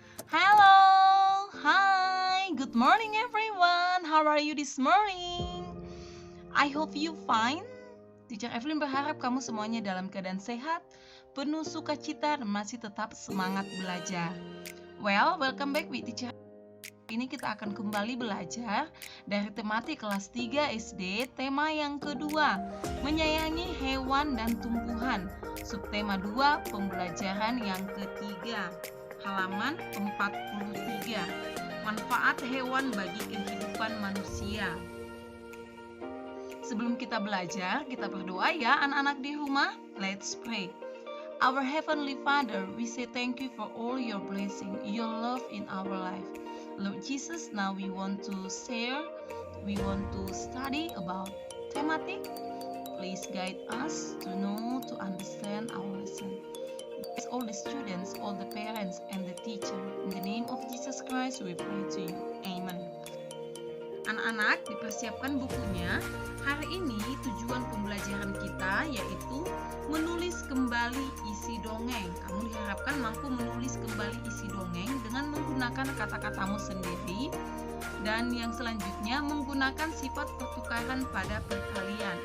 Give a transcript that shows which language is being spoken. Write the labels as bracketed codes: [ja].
[en] Hello, hi, good morning everyone. How are you this morning? I hope you fine. [id] Teacher Evelyn berharap kamu semuanya dalam keadaan sehat, penuh sukacita dan masih tetap semangat belajar. [en] Welcome back with Teacher. [id] Ini kita akan kembali belajar dari tematik kelas 3 SD, tema yang kedua, menyayangi hewan dan tumbuhan. Subtema 2, pembelajaran yang ketiga. Halaman 43. Manfaat hewan bagi kehidupan manusia. Sebelum kita belajar, kita berdoa ya anak-anak di rumah. [en] Let's pray. Our Heavenly Father, we say thank you for all your blessing, your love in our life. Lord Jesus, now we want to share, we want to study about thematic. Please guide us to know, to understand our lesson. Bless all the students, all the parents, and the teacher. In the name of Jesus Christ, we pray to you. Amen. [id] Anak-anak, dipersiapkan bukunya. Hari ini tujuan pembelajaran kita yaitu menulis kembali isi dongeng. Kamu diharapkan mampu menulis kembali isi dongeng dengan menggunakan kata-katamu sendiri. Dan yang selanjutnya menggunakan sifat pertukaran pada perkalian.